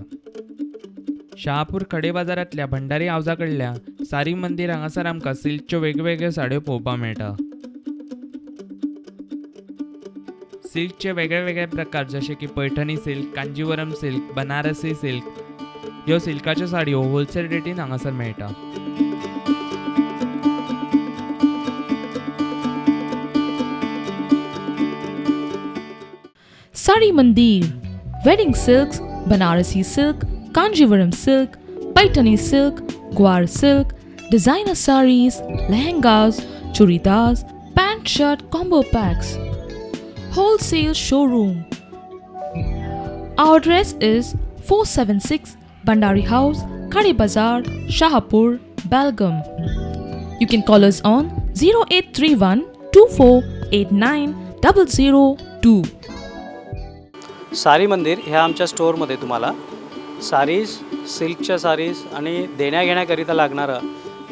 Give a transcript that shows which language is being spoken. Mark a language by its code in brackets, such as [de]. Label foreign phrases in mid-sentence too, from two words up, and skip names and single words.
[kok] शहापूर खडे बाजारांतल्या भंडारी हावजा कडल्या सारी मंदिर हांगासर आमकां सिल्कच्यो वेगवेगळ्यो साडयो पळोवपाक मेळटा. सिल्कचे वेगळे वेगळे प्रकार जसे की पैठणी सिल्क, कांजीवरम सिल्क, बनारसी सिल्क ह्यो सिल्काच्यो साडयो होलसेल रेटीन हांगासर मेळटा. [en] Sari Mandir, Wedding Silks, Banarasi Silk, Kanjivaram Silk, Paitani Silk, Gwar Silk, Designer Sarees, Lehengas, Churidars, Pant Shirt Combo Packs. Wholesale Showroom. Our address is 476 Bandari House, Khade Bazaar, Shahpur, Belgaum. You can call us on 0831 2489 002. [mr] सारी मंदिर ह्या आमच्या स्टोअरमध्ये तुम्हाला सारीज, सिल्कच्या सारीज आणि देण्याघेण्याकरिता लागणारं